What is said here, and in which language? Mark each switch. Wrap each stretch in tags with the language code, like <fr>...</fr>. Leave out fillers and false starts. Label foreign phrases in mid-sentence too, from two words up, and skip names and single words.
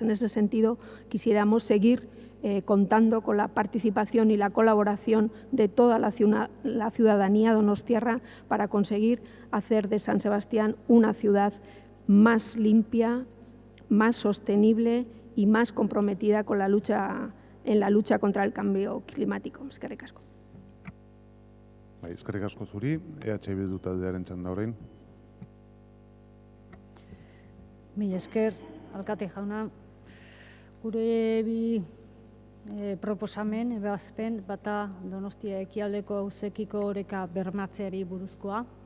<es>En ese sentido, quisiéramos seguir contando con la participación y la colaboración de toda la ciudadanía donostiarra para conseguir hacer de San Sebastián una ciudad más limpia, más sostenible y más comprometida con en la lucha contra el cambio climático.</es> <eu>Eskerrik asko. Eskerrik asko zuri, EH Bildu taldearen txanda orain. Mila esker, alkate jauna, gure bi proposamen, ebazpen, bata Donostia ekialdeko auzekiko oreka bermatzeari buruzkoa.</eu>